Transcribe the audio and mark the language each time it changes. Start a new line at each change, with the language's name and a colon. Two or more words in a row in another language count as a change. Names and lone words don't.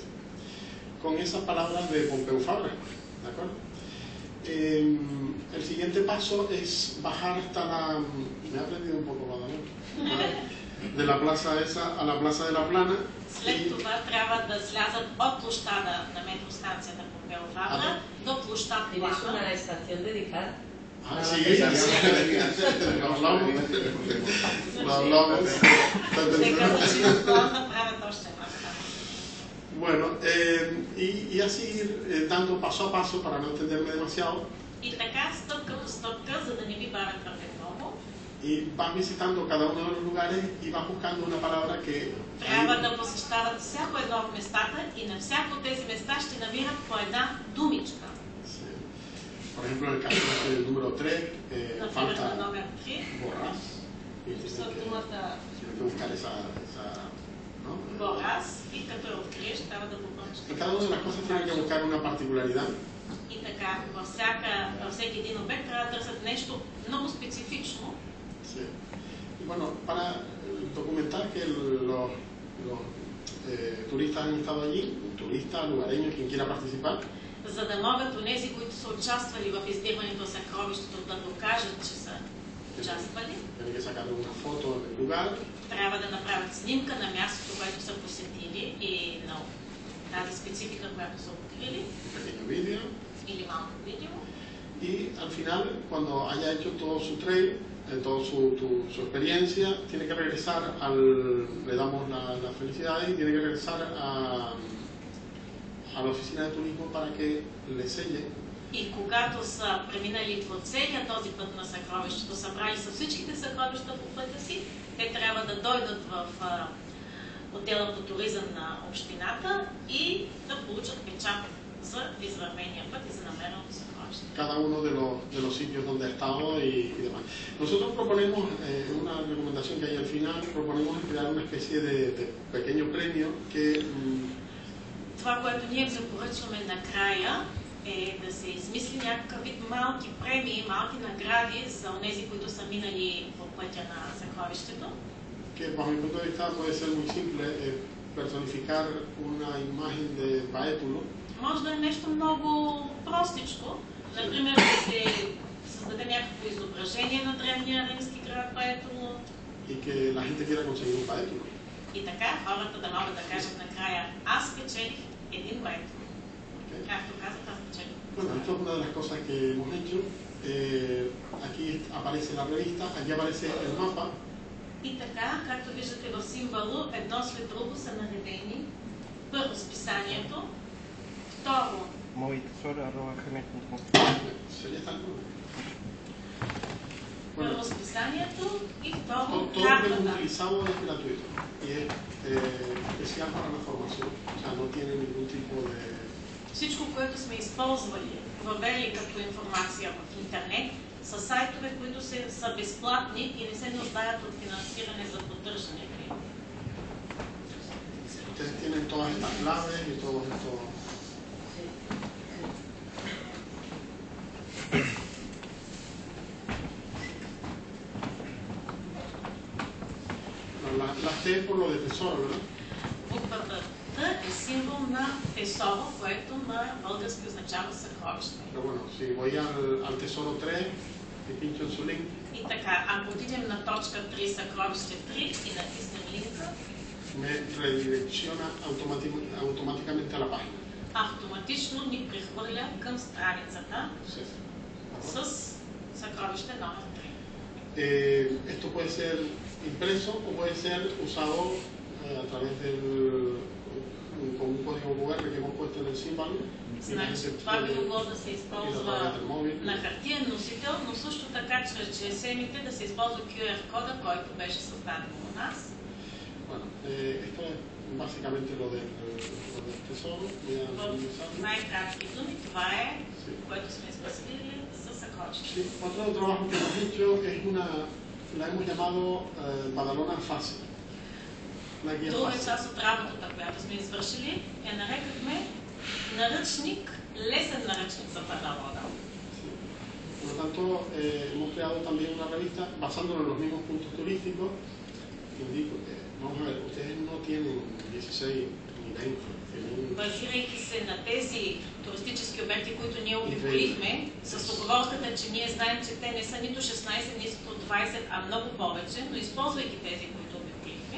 Spanish: Con esas palabras de Pompeu Fabra, ¿de acuerdo? El siguiente paso es bajar hasta la... Me he aprendido un poco, Badalona. De la plaza esa a la plaza de la Plana.
Bulgarian: След това трябва да слязат от площада на метростанцията Помпео Фабра до площад Плана.
Spanish: ¿Tienes una estación dedicada? Ah, sí, lo hablamos. Lo hablamos. Bueno, y así ir dando paso a paso para no entenderme demasiado.
Bulgarian: И така, стъпка по стъпка, за да не ви бавя твърде много.
Spanish: Y vas visitando cada uno de los lugares y vas buscando una palabra que...
Bulgarian: Трябва да посещават всяко едно от местата и на всяко от тези места ще намират по една думичка.
Spanish: Por ejemplo, en el caso del número 3, falta borras. Tienes que buscar esa ¿no? Borras,
Bulgarian: и като я откриеш, трябва да попълниш.
Spanish: En cada una de las cosas tiene que buscar una particularidad.
Bulgarian: И така, във всеки един обект трябва да търсят нещо много специфично.
Spanish: Sí. Y bueno, para documentar que los turistas han estado allí, turistas, lugareños, quien quiera participar,
Bulgarian: за да могат онези, които са участвали в издирването на съкровището, да докажат, че са участвали. Трябва да направят снимка на мястото, което са посетили и на тази специфика, която са открили. Или малко видео.
Spanish: Y al final, cuando haya hecho todo su trail, toda su experiencia, tiene que regresar le damos la felicidad y tiene que regresar a la oficina de turismo para que le selle.
Bulgarian: И когато са преминали по целия този път на съкровището, събрали са всичките съкровища по пътя си, те трябва да дойдат в отдела по туризъм на общината и да получат печат за извървения път и за намереното съкровище.
Spanish: Cada uno de los sitios donde ha estado y demás. Nosotros proponemos, una recomendación que hay al final, proponemos crear una especie de pequeño premio que...
Bulgarian: Това, което ние препоръчваме накрая, е да се измисли някакъв вид малки премии, малки награди за онези, които са минали по пътя на съкровището.
Spanish: Que bajo mi punto de vista puede ser muy simple, personificar una imagen de Paétulo.
Bulgarian: Може да е нещо много простичко. Например, да се създаде някакво изображение на древния римски град Paétulo.
Spanish: Y que la gente quiera conseguir un Paétulo.
Bulgarian: И така хората да могат да кажат накрая: аз спечелих един Paétulo. Както казах, аз спечелих.
Spanish: Bueno, esto es una de las cosas que hemos hecho. Aquí aparece la revista, aquí aparece el mapa.
Bulgarian: И така, както виждате в символу, едно след друго са наредени. Първо списанието, второ първо списанието и второ картата. Всичко, което сме използвали, въвели като информация в интернет, са сайтове, които са безплатни и не се нуждаят от финансиране за поддържането им.
Spanish: Ustedes tienen todas estas claves y todo esto. La T por lo de tesoro, ¿verdad?
Bulgarian: Буквата Т е символ на тесоро, което на български означава съкровище.
Spanish: Pero bueno, si voy al tesoro 3 y pincho en su link.
Bulgarian: И така, ако отидем на точка 3, съкровище 3 и натиснем линка,
Spanish: me redirecciona automáticamente a la página.
Bulgarian: Автоматично ни прехвърля към страницата с съкровище номер 3.
Spanish: Esto puede ser impreso o puede ser usado a través con un código QR que hemos puesto en el símbolo.
Bulgarian: Значи, това би могло да се използва на хартиен носител, но също така чрез GSM-ите да се използва QR-кода, който беше създаден у нас.
Spanish: Bueno, esto es básicamente lo del tesoro.
Bulgarian: Най-кратки думи, това е, което сме спасили за съкровище.
Spanish: Otro trabajo que hemos hecho es la hemos llamado Badalona Fácil.
Bulgarian: Друга част от работата, която сме извършили, нарекахме наръчник, лесен наръчник за Badalona.
Spanish: Por lo tanto, hemos creado también una revista basándonos en los mismos puntos turísticos. Vamos a ver, ustedes no tienen 16 ni 20.
Bulgarian: Базирайки се на тези туристически обекти, които ние обиколихме, с оговорката, че ние знаем, че те не са нито 16, нито 20, а много повече, но използвайки тези, които обиколихме.